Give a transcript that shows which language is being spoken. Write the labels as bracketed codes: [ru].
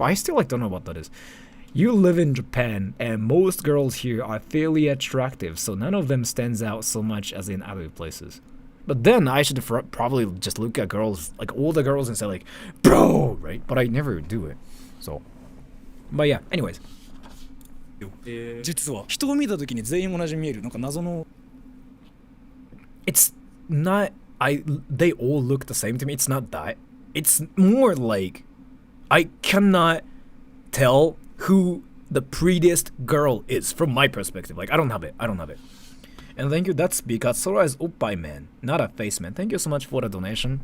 [en] I still like don't know what that is. You live in Japan, and most girls here are fairly attractive, so none of them stands out so much as in other places. But then I should probably just look at girls, like all the girls, and say like, bro, right? But I never do it. So, but yeah, anyways. [ja] 実は人を見た時に全員同じに見えるなんか謎の [en] It's not they all look the same to me. It's not that. It's more like I cannot tell who the prettiest girl is from my perspective. Like, I don't have it. And thank you, that's because Sora is oppai man, not a face man. Thank you so much for the donation.